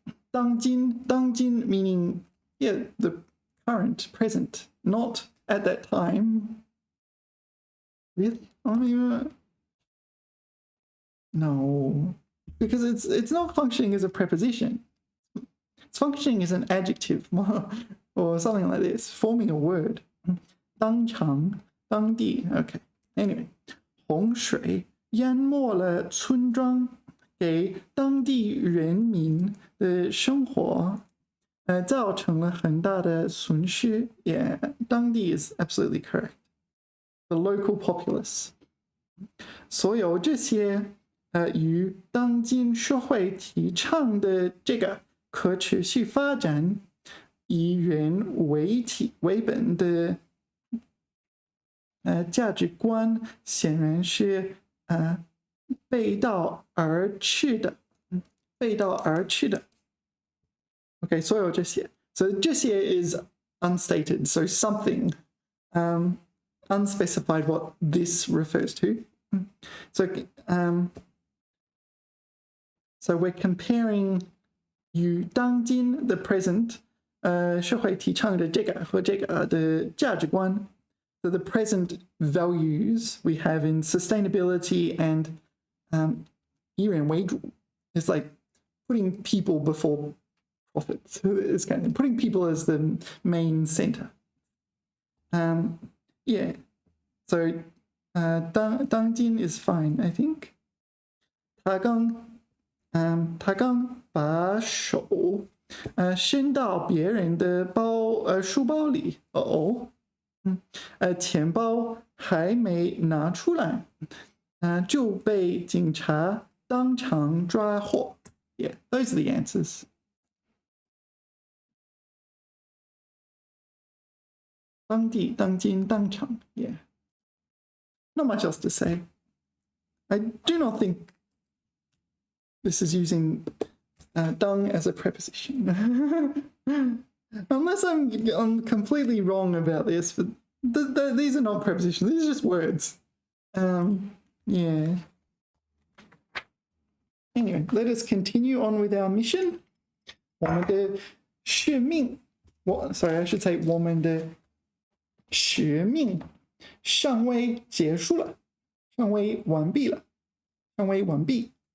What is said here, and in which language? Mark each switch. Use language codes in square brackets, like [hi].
[en] 当今 meaning, yeah, the current, present, not at that time. Really? No. Because it's not functioning as a preposition. It's functioning as an adjective or something like this, forming a word. [zh] 当场当地 okay. Anyway, 洪水淹没了村庄，给当地人民的生活造成了很大的损失。 [en] Yeah, 当地 is absolutely correct. The local populace. [zh] 所有这些与当今社会提倡的这个可持续发展以人为体为本的价值观显然是背道而驰的。 Okay, 所有这些。 [en] So 这些 is unstated. So something unspecified what this refers to. So we're comparing [zh] 与当今 [en] the present [zh] 社会提倡的这个和这个的价值观。 [en] So the present values we have in sustainability and 以人为主 is like putting people before profits. It's kind of putting people as the main center. Yeah. So 当今 is fine, I think. [zh] 他刚把手伸到别人的书包里，钱包还没拿出来，就被警察当场抓获。 [en] Yeah, those are the answers. 当地、当今、当场。Yeah. Not much else to say. I do not think this is using 当 as a preposition. Unless I'm completely wrong about this, but these are not prepositions. These are just words. Yeah. Anyway, let us continue on with our mission. [zh] 我们的使命 [en] sorry, I should say [zh] 我们的使命尚未结束了，尚未完毕了，尚未完毕。